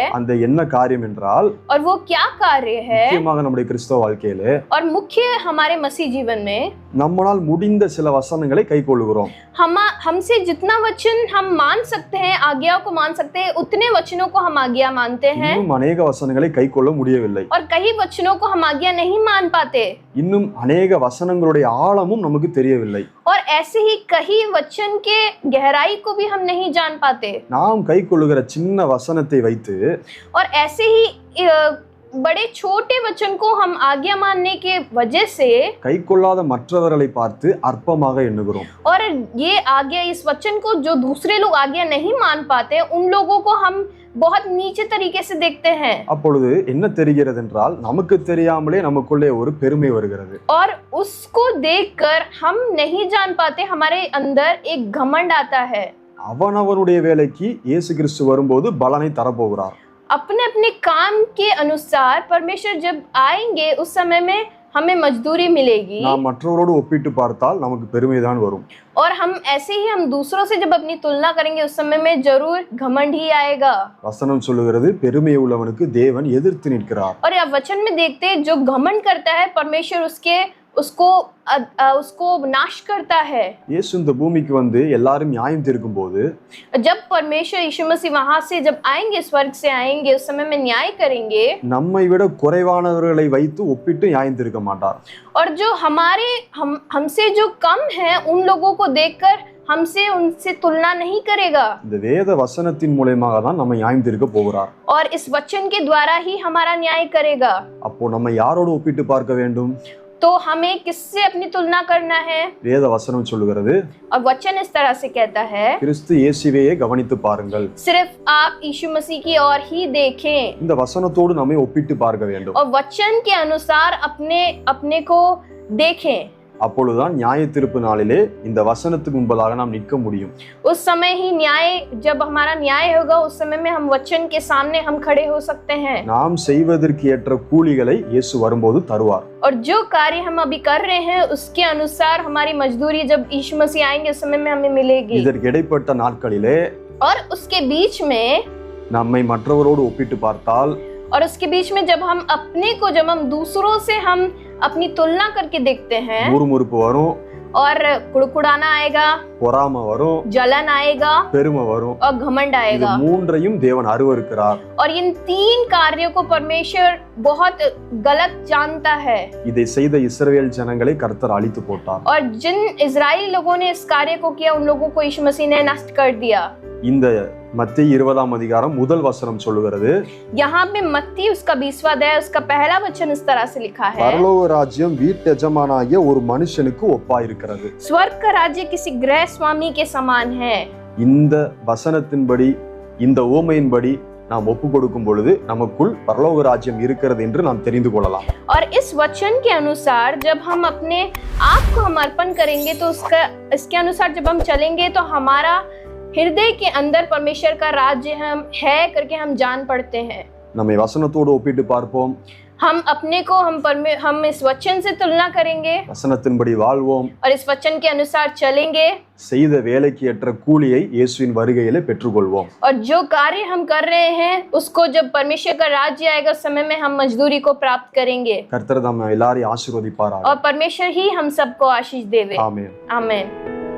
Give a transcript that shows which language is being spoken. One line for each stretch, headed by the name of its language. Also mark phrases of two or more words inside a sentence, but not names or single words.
Tamil: அந்த என்ன காரியம் என்றால்
Hindi: और वो क्या कार्य है?
Tamil: முக்கியமாக நம்முடைய கிறிஸ்தவ வாழ்க்கையிலே
Hindi: और मुख्य हमारे मसीह जीवन में
Tamil: நம்மால் முடிந்த சில வசனங்களை கைக்கொள்கிறோம்.
Hindi: हमसे जितना वचन हम मान सकते हैं, आज्ञाओं को मान सकते हैं, उतने वचनों को हम आज्ञा मानते हैं।
Tamil: இன்னும் अनेक வசனங்களை கைக்கொள்ள முடியவில்லை.
Hindi: और कई वचनों को हम आज्ञा नहीं मान पाते।
Tamil: இன்னும் अनेक வசனங்களுடைய ஆழமும் நமக்கு தெரியவில்லை.
Hindi: और ऐसे ही कई वचन के गहराई को भी हम नहीं जान पाते।
Tamil: நாம் கைக்கொள்ளுகிற சின்ன வசனத்தை வைத்து
Hindi: और ऐसे ही बड़े छोटे वचन को हम आज्ञा मानने के वजह से
Tamil: கைக்கொள்ளாத மற்றவர்களை பார்த்து அற்பமாக எண்ணுகிறோம்.
Hindi: और ये आज्ञा इस वचन को जो दूसरे लोग आज्ञा नहीं मान पाते उन लोगों को हम बहुत नीचे तरीके से देखते हैं।
Tamil: அப்பொழுது என்ன தெரிகிறது என்றால் நமக்கு தெரியாமலே நமக்குள்ளே ஒரு பெருமை வருகிறது.
Hindi: और उसको देखकर हम नहीं जान पाते हमारे अंदर एक घमंड आता है।
Tamil: அவனவனுடைய வேலைக்கு இயேசு கிறிஸ்து வரும்போது பலனை தரப்போகிறார்.
Hindi: अपने अपने काम के अनुसार परमेश्वर जब आएंगे उस समय में हमें मजदूरी मिलेगी।
Tamil: நாம் மற்றவரோடு ஒப்பிட்டு பார்த்தால் நமக்கு பெருமைதான் வரும்.
Hindi: और हम ऐसे ही हम दूसरों से जब अपनी तुलना करेंगे उस समय में जरूर घमंड ही आएगा।
Tamil: வசனம் சொல்லுகிறது பெருமை உள்ளவனுக்கு தேவன் எதிர்த்து நிற்கிறார்.
Hindi: और यह वचन में देखते हैं जो घमंड करता है परमेश्वर उसको नाश करता है।
Tamil: இயேசு இந்த பூமிக்கு வந்து எல்லாரும் நியாயம் தீர்க்கும்போது
Hindi: जब परमेश्वर यीशु मसीह वहां से जब आएंगे स्वर्ग से आएंगे उस समय में न्याय करेंगे।
Tamil: நம்மை விட குறைவானவர்களை வைத்து ஒப்பிட்டு நியாயம் தீர்க்க மாட்டார்.
Hindi: और जो हमसे जो कम है उन लोगों को देखकर हमसे उनसे तुलना नहीं करेगा।
Tamil: இந்த வேத வசனத்தின் மூலமாக தான் நம்ம நியாயம் தீர்க்க போகிறார்.
Hindi: और इस वचन के द्वारा ही हमारा न्याय करेगा।
Tamil: அப்போ நம்ம யாரோடு ஒப்பிட்டு பார்க்க வேண்டும்?
Hindi: तो हमें किससे अपनी तुलना करना है?
Tamil: வேத வசனம் சொல்லுகிறது
Hindi: और वचन इस तरह से कहता है
Tamil: கிறிஸ்து இயேசுவையே கவனித்து பாருங்கள்.
Hindi: सिर्फ आप यीशु मसीह की ओर ही देखें।
Tamil: இந்த வசனத்தோடு நம்மை ஒப்பிட்டு பார்க்க வேண்டும்.
Hindi: और वचन के अनुसार अपने को देखें।
Tamil: அப்பொழுதுதான் நியாய தீர்ப்பு நாளிலே இந்த வசனத்துக்கு முன்பதாக நாம் நிற்க முடியும்.
Hindi: उस समय ही न्याय जब हमारा न्याय होगा उस समय में हम वचन के सामने हम खड़े हो सकते हैं।
Tamil: நாம் செய்வதற்கு ஏற்ற கூலிகளை இயேசு வரும்போது தருவார்.
Hindi: और जो कार्य हम अभी कर रहे हैं उसके अनुसार हमारी मजदूरी जब यीशु मसीह आएंगे उस समय में हमें मिलेगी।
Tamil: இதற்கு இடைப்பட்ட நாட்களிலே
Hindi: और उसके बीच में
Tamil: நம்மை மற்றவரோடு ஒப்பிட்டு பார்த்தால்
Hindi: और उसके बीच में जब हम दूसरों से हम अपनी तुलना करके देखते हैं
Tamil: முறுமுறுப்பு வரும்,
Hindi: और कुड़कुड़ाना आएगा,
Tamil: பொறாமை வரும்,
Hindi: जलन आएगा
Tamil: பெருமை வரும்.
Hindi: और घमंड
Tamil: இது
Hindi: आएगा।
Tamil: மூன்றையும் தேவன் அருவருக்கிறார்.
Hindi: और इन 3 कार्यों को परमेश्वर बहुत गलत जानता है।
Tamil: இதை செய்த இஸ்ரவேல் ஜனங்களை கர்த்தர் அழித்து போட்டார்.
Hindi: और जिन इजराइली लोगों ने इस कार्य को किया उन लोगों को यीशु मसीह ने नष्ट कर दिया।
Tamil: இந்த மத்தேயு 20ஆம் அதிகாரம் முதல் வசனம் சொல்லுகிறது
Hindi: यहाँ पे मत्ती उसका 20वां अध्याय उसका पहला वचन इस तरह से लिखा है
Tamil: பரலோக ராஜ்யம் வீட்டெஜமானாகிய ஒரு மனுஷனுக்கு ஒப்பாயிருக்கிறது.
Hindi: स्वर्ग का राज्य किसी गृह स्वामी के समान है।
Tamil: இந்த வசனத்தின்படி இந்த ஓமையின்படி நாம் ஒப்பு கொடுக்கும் பொழுது நமக்குள் பரலோக ராஜ்யம் இருக்கிறது என்று நாம் தெரிந்து கொள்ளலாம்.
Hindi: और इस वचन के अनुसार जब हम अपने आप को हम अर्पण करेंगे तो इसके अनुसार जब हम चलेंगे तो हमारा हृदय के अंदर परमेश्वर का राज्य हम है करके हम जान पड़ते हैं।
Tamil: நம்மை வசனத்தோடு ஒப்பிட்டு பார்ப்போம்.
Hindi: हम अपने को हम इस वचन से तुलना करेंगे
Tamil: வசனத்தின்படி வாழ்வோம்.
Hindi: और इस वचन के अनुसार चलेंगे।
Tamil: செய்த வேலைக்கு ஏற்ற கூலியை இயேசுவின் வருகையிலே பெற்றுக்கொள்வோம்.
Hindi: और जो कार्य हम कर रहे हैं उसको जब परमेश्वर का राज्य आएगा उस समय में हम मजदूरी को प्राप्त करेंगे।
Tamil: கர்த்தர் நம்ம எல்லாரையும் ஆசீர்வதிப்பாராக.
Hindi: और परमेश्वर ही हम सबको आशीष देवे। आमीन. आमीन।